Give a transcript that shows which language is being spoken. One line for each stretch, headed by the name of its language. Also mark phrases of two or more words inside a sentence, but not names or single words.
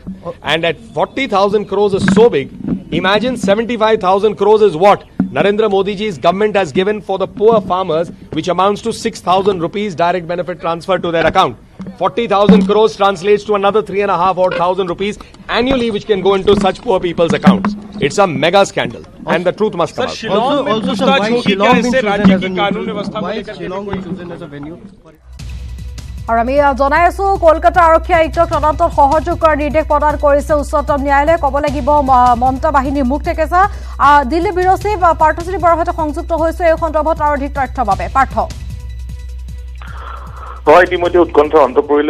English: And at 40,000 crores is so big, imagine 75,000 crores is what Narendra Modi ji's government has given for the poor farmers, which amounts to 6,000 rupees direct benefit transfer to their account. 40,000 crores translates to another 3,500 rupees annually, which can go into such poor people's accounts. It's a mega scandal, and the truth must come out.
Hindi: शिलांग में पूछताछ होगी क्या इससे राज्य की कानून व्यवस्था को लेकर?
Assamese: আৰু আমি জনাই আছো কলকাতা আৰক্ষী আয়ুক্তক তদন্তত সহযোগ কৰাৰ নিৰ্দেশ প্ৰদান কৰিছে উচ্চতম ন্যায়ালয়ে। ক'ব লাগিব মমতা বাহিনীৰ মুখ থেকেছা। দিল্লী ব্যুৰ চিফ পাৰ্থশ্ৰী বৰাৰ সৈতে সংযুক্ত হৈছে এই সন্দৰ্ভত আৰু অধিক তথ্যৰ বাবে। পাৰ্থ, হয়, ইতিমধ্যে উৎকণ্ঠা অন্ত পৰিলে।